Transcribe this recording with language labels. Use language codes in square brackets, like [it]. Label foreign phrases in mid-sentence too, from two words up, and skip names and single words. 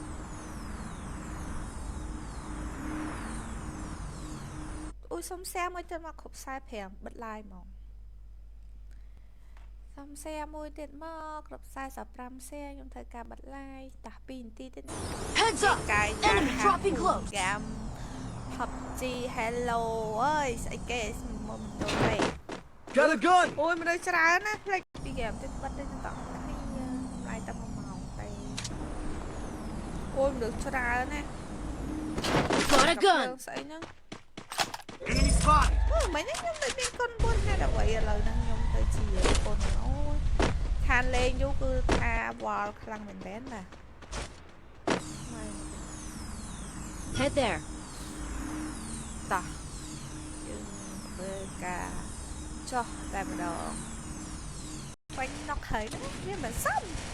[km] អូយសុំសៀមួយទៀតមកគ្រប់45បិទ live ហ្មងសុំសៀមួយទៀតមកគ្រប់45សៀខ្ញុំធ្វើការបិទ live តាស់2នាទីទៀត [en] Heads up! [km] កាយ [en] Enemy dropping close! [km] កាម PUBG Hello អើយស្អីគេមុំទៅទេ [en] Got a gun! [km] អូយមនុស្សច្រើនណាផ្លេចពីហ្គេមទៀតបាត់ទៅតគ្នាម្លាយតែ1ម៉ោងទេអូយមនុស្សច្រើនណា [en] Got a gun! [km] ស្អីហ្នឹង [en] Enemy spotted! [km] មិញខ្ញុំទៅមានកូន4ហេតុអ្វីឥឡូវហ្នឹងខ្ញុំទៅជាកូនអូយខានលេងយូរគឺថាវល់ខ្លាំងមែនតើណា [en] Head there. [km] តោះយើងធ្វើការចុះតែម្ដងបាញ់ណុកហើយណាវាមិនសម